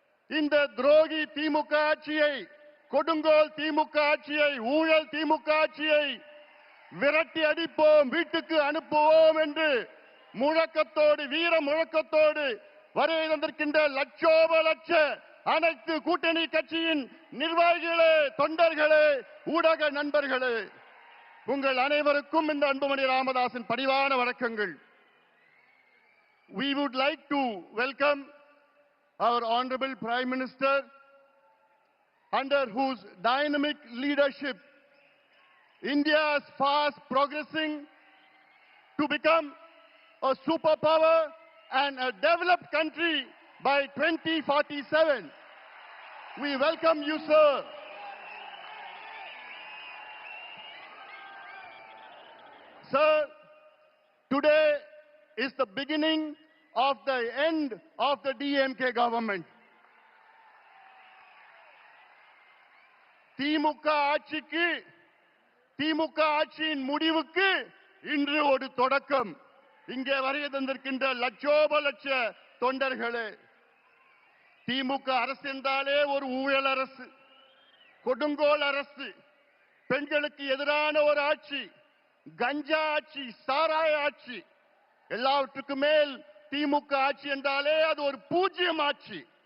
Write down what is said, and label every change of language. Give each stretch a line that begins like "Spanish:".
Tamil: இந்த துரோகி திமுக ஆட்சியை, கொடுங்கோல் திமுக ஆட்சியை, ஊழல் திமுக ஆட்சியை விரட்டி அடிப்போம், வீட்டுக்கு அனுப்புவோம் என்று முழக்கத்தோடு, வீர முழக்கத்தோடு வருகை தந்திருக்கின்ற லட்சோப லட்ச அனைத்து கூட்டணி கட்சியின் நிர்வாகிகளே, தொண்டர்களே, ஊடக நண்பர்களே, உங்கள் அனைவருக்கும் இந்த அன்புமணி ராமதாஸின் பணிவான வணக்கங்கள்.
English: We would like to welcome our Honorable Prime Minister, under whose dynamic leadership India is fast progressing to become a superpower and a developed country by 2047. We welcome you, sir. Sir, today is the beginning of the end of the DMK government.
Tamil: திமுக ஆட்சிக்கு, திமுக ஆட்சியின் முடிவுக்கு இன்று ஒரு தொடக்கம். இங்கே வருகை தந்திருக்கின்ற லட்சோப லட்ச தொண்டர்களே, திமுக அரசு என்றாலே ஒரு ஊழல் அரசு, கொடுங்கோல் அரசு, பெண்களுக்கு எதிரான ஒரு ஆட்சி, கஞ்சா ஆட்சி, சாராய ஆட்சி, எல்லாவற்றுக்கும் மேல் திமுக ஆட்சி என்றாலே அது ஒரு 0 ஆட்சி.